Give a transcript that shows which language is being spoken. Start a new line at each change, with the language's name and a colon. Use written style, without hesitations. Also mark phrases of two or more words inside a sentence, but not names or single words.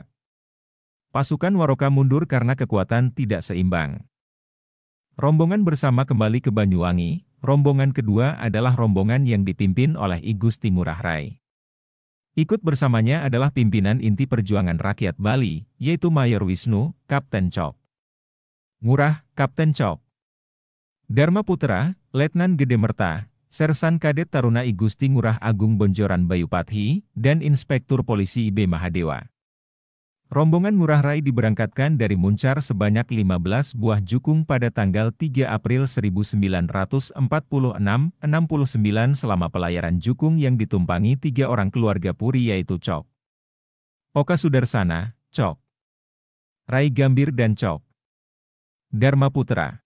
Indonesian: Pasukan Waroka mundur karena kekuatan tidak seimbang. Rombongan bersama kembali ke Banyuwangi. Rombongan kedua adalah rombongan yang dipimpin oleh I Gusti Ngurah Rai. Ikut bersamanya adalah pimpinan inti perjuangan rakyat Bali, yaitu Mayor Wisnu, Kapten Cok. Ngurah, Kapten Cok. Dharma Putra, Letnan Gede Merta, Sersan Kadet Taruna I Gusti Ngurah Agung Bonjoran Bayupathi, dan Inspektur Polisi IB Mahadewa. Rombongan Ngurah Rai diberangkatkan dari Muncar sebanyak 15 buah jukung pada tanggal 3 April 1946-69 selama pelayaran jukung yang ditumpangi 3 orang keluarga Puri yaitu Cok Oka Sudarsana, Cok Rai Gambir dan Cok Dharma Putra.